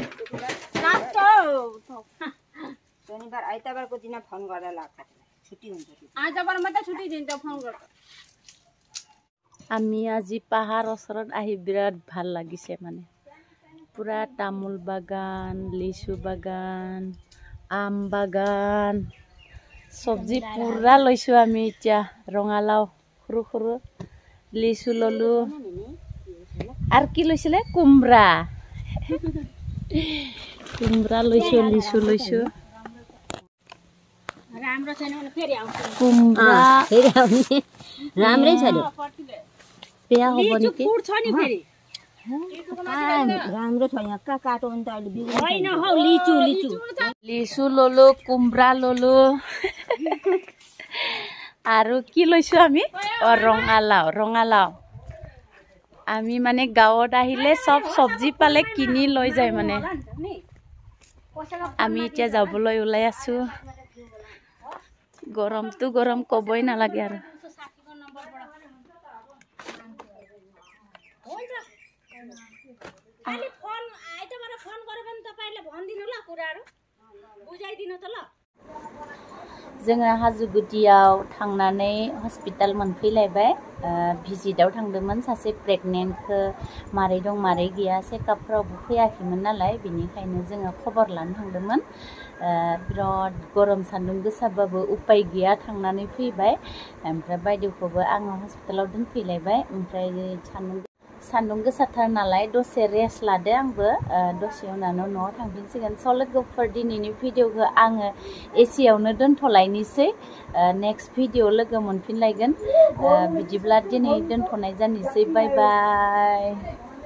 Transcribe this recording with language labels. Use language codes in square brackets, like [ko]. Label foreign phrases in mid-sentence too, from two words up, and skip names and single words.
[ne] शनिबार आइतबारको दिन फोन गरेर लाग्छ छुट्टी हुन्छ आइतबार मात्रै छुट्टी दिन्छ फोन गर्छ [as] আমি আজি পাহাৰ ওচৰত আহি বিৰাট ভাল লাগিছে মানে পুৰা তামোল বাগান লিচু বাগান আম বাগান সবজি পুৰা লৈছো আমি এতিয়া ৰঙালাও সৰু সৰু লিচু ললো আর কি লইছিলে কুমড়া কুমড়া লইছো লিচু লইছো [ne] राम्रो छैन भने फेरि आउँछ कुमड़ा फेरि आउने राम्रै छ नि पेया हो भने के फुड छ नि फेरि राम्रो छ यहाँ का काटो नि त अहिले बिग्रिन्छ हैन हौ [as] লিচু লিচু লিচু লোলো কুমড়া লোলো আৰু কি লইছো আমি ৰঙালাও ৰঙালাও আমি মানে গাঁৱত আহিলে সব সবজি পালে কিনি লৈ যায় মানে আমি এতিয়া যাবলৈ ওলাই আছো গরম তো গরম কবই না লাগে আর [ne] अहिले फोन आइतबार फोन गरे पनि तपाईले भन्दिनु ल कुराहरु बुझाइदिनु त ल [brx] जोङो हाजो गुदियाव थांनानै हस्पिटाल मोनफैलायबाय भिजिटआव थांदोंमोन सासे प्रेगनेन्टखौ मारै दं मारै गैया चेकआपफोरावबो फैयाखैमोन नालाय बिनिखायनो जोङो खबर लानो थांदोंमोन बिराद गरम सान्दुं गोसाबाबो उपाय गैया थांनानै फैबाय ओमफ्राय बायदेवखौबो आङो हस्पिटालाव दोनफैलायबाय ओमफ्राय सान्दुं गोसाथार नालाय दसे रेस्ट लादो आंबो दसे उनावनो न'आव थांफिनसिगोन स लोगोफोर दिनैनि भिडिअखौ आङो एसियावनो दोनथ'लायनोसै [en] next video [brx] लोगो मोनफिनलायगोन बिदिब्ला दिनै दोनथ'नाय जानोसै [en] bye bye